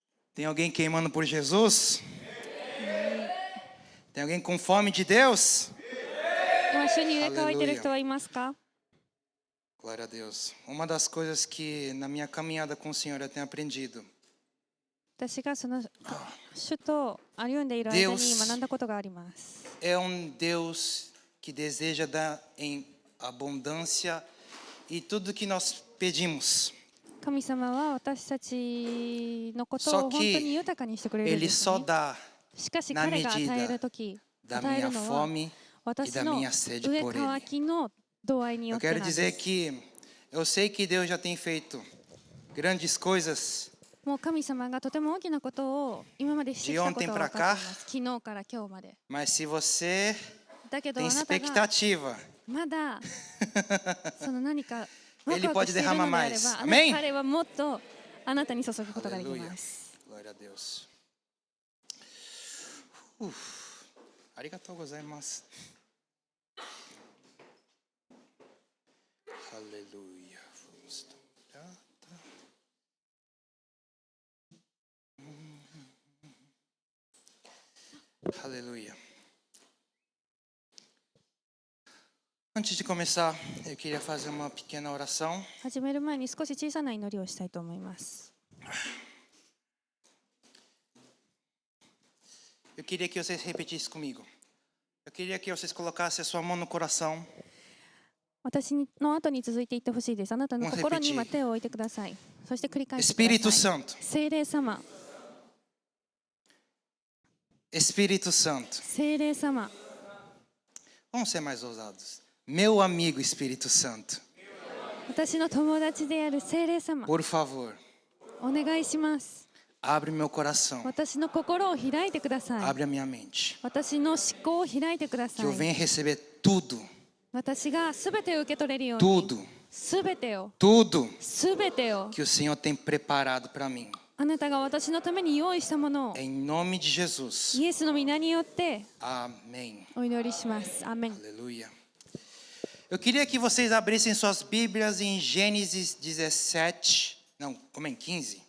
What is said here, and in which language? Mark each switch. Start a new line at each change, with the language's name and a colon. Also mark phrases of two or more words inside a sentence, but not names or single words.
Portuguese: Tem alguém queimando por Jesus? Tem alguém com fome de Deus?
Japanese: 今主に上乾いてる人はいますか？
Portuguese: Glória a Deus. Uma das coisas que na minha caminhada com o Senhor eu tenho aprendido.
Japanese: 私がその主と歩んでいる間に学んだことがあります。
Portuguese: É Deus que deseja dar em abundância e tudo que nós pedimos.
Japanese: 神様は私たちのことを本当に豊かにしてくれるんです、ね。
Portuguese: Ele só dá
Japanese: しかし彼が与えるとき、与えるのは私の上乾きの度合いによってなんです。
Portuguese: Eu quero dizer que eu sei que Deus já tem feito grandes coisas.
Japanese: もう神様がとても大きなことを今までしてきたことが分かっています。昨日から今日まで。
Portuguese: Mas se você
Japanese: だけど
Portuguese: tem
Japanese: あなたが
Portuguese: expectativa,
Japanese: まだその何か
Portuguese: Ele pode derramar mais. Amém?
Japanese: 彼はもっとあなたに注ぐことができます。
Portuguese: Glória a Deus.
Japanese: ありがとうございます.
Portuguese: Aleluia. Aleluia. Antes de começar, eu queria fazer uma pequena oração.
Japanese: 始める前に少し小さな祈りをしたいと思います。
Portuguese: Eu queria que vocês repetissem comigo. Eu queria que vocês colocassem a sua mão no coração.
Japanese: 私の後に続いていってほしいです。あなたの心に今手を置いてください。そして繰り返してください。
Portuguese: Espírito Santo.
Japanese: 聖霊様。
Portuguese: Espírito Santo.
Japanese: 聖霊様。
Portuguese: Vamos ser mais ousados. Meu amigo Espírito Santo.
Japanese: 私の友達である聖霊様。
Portuguese: Por favor.
Japanese: お願いします。
Portuguese: Abre meu coração.
Japanese: 私の心を開いてください。
Portuguese: Abre a minha mente.
Japanese: 私の思考を開いてくださ
Portuguese: Que eu
Japanese: い。
Portuguese: venha receber tudo.
Japanese: 私がすべてを受け取れるように。
Portuguese: Tudo.
Japanese: すべてを。
Portuguese: Tudo
Japanese: すべてを。
Portuguese: que o Senhor tem preparado para mim.
Japanese: あなたが私のために用意したものを
Portuguese: Em nome de Jesus.
Japanese: イエスの皆によって
Portuguese: Amém.
Japanese: お祈りします。アーメン。
Portuguese: Aleluia. Eu queria que vocês abrissem suas Bíblias em Gênesis 17. Não, como é em 15?